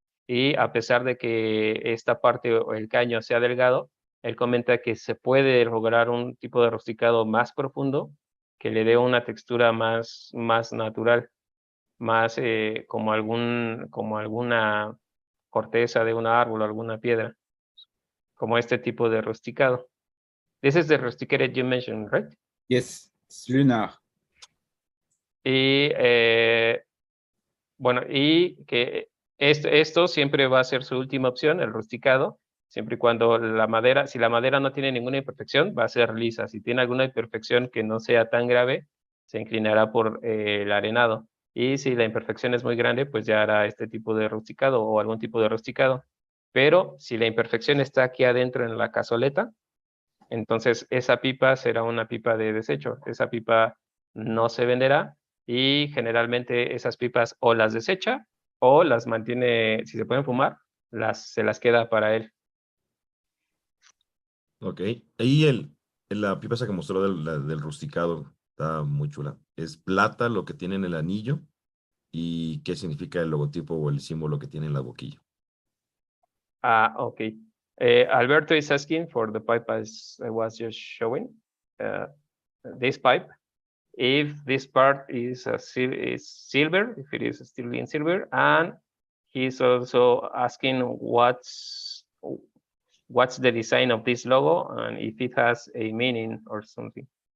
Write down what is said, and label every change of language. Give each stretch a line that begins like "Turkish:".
Spanish: Y a pesar de que esta parte o el caño sea delgado, él comenta que se puede lograr un tipo de rusticado más profundo que le dé una textura más natural, más como alguna corteza de un árbol o alguna piedra, como este tipo de rusticado.
English: This is the rusticated you mentioned, right? Yes, it's lunar.
Spanish: Y bueno, y que esto siempre va a ser su última opción, el rusticado, siempre y cuando la madera, si la madera no tiene ninguna imperfección, va a ser lisa. Si tiene alguna imperfección que no sea tan grave, se inclinará por el arenado. Y si la imperfección es muy grande, pues ya hará este tipo de rusticado o algún tipo de rusticado. Pero si la imperfección está aquí adentro en la cazoleta, entonces esa pipa será una pipa de desecho. Esa pipa no se venderá y generalmente esas pipas o las desecha o las mantiene, si se pueden fumar, se las queda para él. Ok. Ahí la pipa esa que mostró del rusticado está muy chula. Es plata lo que tiene en el anillo y qué significa el logotipo o el símbolo que tiene en la boquilla. Ah, okay.
English: Alberto is asking for the pipe as I was just showing. This pipe, if this part is silver, if it is still in silver, and he's also asking what's the design of this logo and if it has a meaning or something.